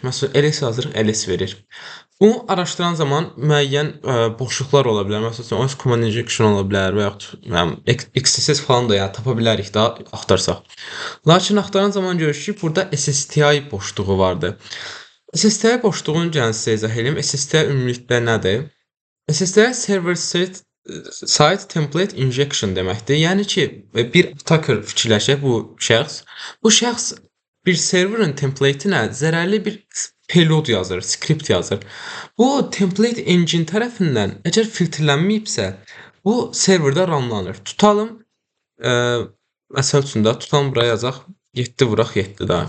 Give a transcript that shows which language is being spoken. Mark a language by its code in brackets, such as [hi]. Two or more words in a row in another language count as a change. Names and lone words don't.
[az] Məsələn, ls yazırıq, ls verir. Bunu araşdıran zaman müəyyən boşluqlar ola bilər. Məsələn, [en] OS command injection [az] ola bilər və yaxud XSS falan da yəni tapa bilərik də axtarsaq. Lakin axtaran zaman görürük ki, burada SSTI boşluğu vardı. SSTI boşluğunu gəlin sizə izah edeyim. SSTI ümumilikdə nədir? SSTI [en] server side template injection [az] deməkdir. Yəni ki, bir attacker fikirləşək bu şəxs. Bu şəxs bir serverin template'inə zərərli bir payload yazır, script yazır. Bu [en] template engine [az] tərəfindən əgər filtrlənməyibsə, bu serverdə runlanır. Tutalım, məsəl üçün də tutalım buraya yazaq 7 vuraq 7 də.